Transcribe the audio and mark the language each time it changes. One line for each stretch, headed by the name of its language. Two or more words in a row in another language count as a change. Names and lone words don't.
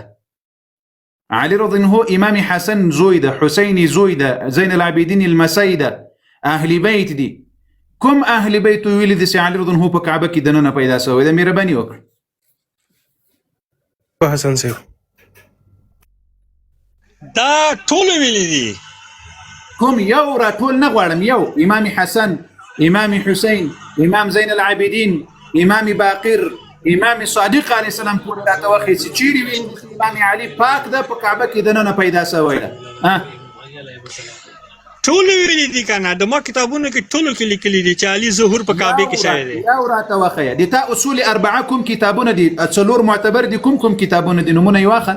Pashto: علي
Arabic: رضی الله
Pashto: امام حسن زوی ده، حسین زوی ده، زین العابدین المسی ده، اهل بیت دي. کوم اهل بیت ویلي دي چې علي
Arabic: رضی الله
Pashto: په کعبه کې دننه پیدا شوی ده؟ مهرباني وکړه. حسن صاحب دا ټول ویلي دي. کوم یو؟ را ټول نه غواړم. یو امام حسن، امام حسین، امام زین العابدین، امام باقر، امام صادق
Arabic: علیه السلام
Pashto: ټول راته وخی چې چیرې وي امام علي پاک ده په کعبه کې دننه پیدا شوی ده. ټول ویلي دي که نه؟ د ما کتابونو کې ټولو کې لیکلي دي چې علي ظهور په کعبې کې شوی دی. یو راته وښیه. د تا اصول اربعه کوم کتابونه دي؟ څلور معتبر دي. کوم کتابونه دي؟ نومونه یې واخله.